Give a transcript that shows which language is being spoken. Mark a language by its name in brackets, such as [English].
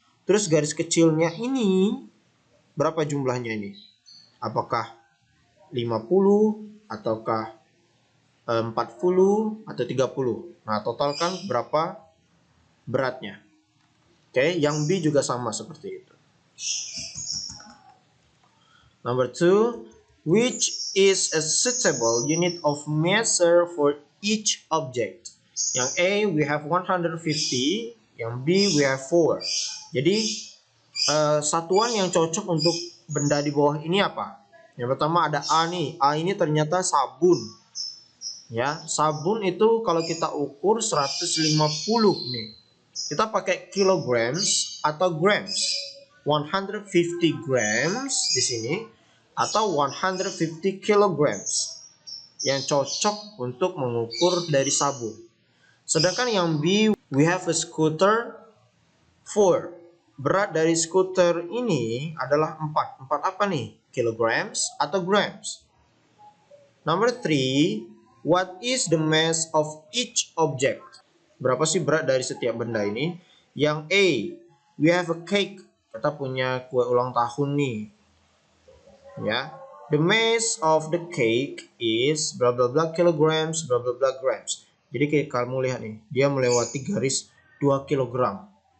[Indonesian] Terus garis kecilnya ini, berapa jumlahnya ini? Apakah 50, ataukah 40, atau 30? Nah, totalkan berapa beratnya. Oke, yang B juga sama seperti itu. [English] Number 2, which is a suitable unit of measure for each object? [Indonesian] Yang A [English] we have 150, [Indonesian] yang B [English] we have 4. [Indonesian] Jadi satuan yang cocok untuk benda di bawah ini apa? Yang pertama ada A nih. A ini ternyata sabun. Ya, sabun itu kalau kita ukur 150 nih. Kita pakai kilograms atau grams. 150 grams di sini atau 150 kilograms yang cocok untuk mengukur dari sabun. Sedangkan yang B, [English] we have a scooter 4. [Indonesian] Berat dari skuter ini adalah 4. 4 apa nih? Kilograms atau grams? [English] Number 3, what is the mass of each object? [Indonesian] Berapa sih berat dari setiap benda ini? Yang A, [English] we have a cake. [Indonesian] Kita punya kue ulang tahun nih. Ya. [English] The mass of the cake is bla bla bla kilograms, bla bla bla grams. [Indonesian] Jadi kayak kamu lihat nih, dia melewati garis 2 kilogram.